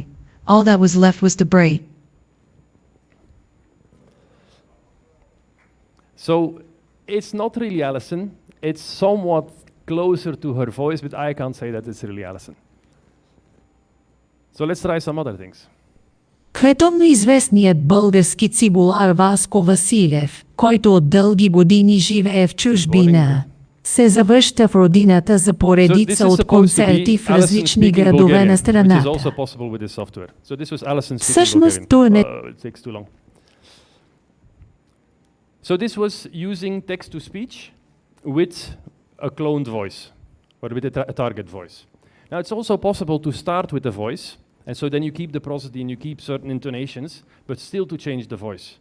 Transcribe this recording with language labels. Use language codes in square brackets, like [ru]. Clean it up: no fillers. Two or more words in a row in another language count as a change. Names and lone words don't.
[en] All that was left was debris. So it's not really Allison. It's somewhat closer to her voice, but I can't say that it's really Allison. So let's try some other things. [bg] Световно известният български цигулар Васко Василев, който от дълги години живее в чужбина, се завръща в родината за поредица от концерти в различни градове на страната. Всъщност това не... [en] So this was using text-to-speech with a cloned voice, or with a target voice. Now it's also possible to start with a voice, and so then you keep the prosody and you keep certain intonations, but still to change the voice.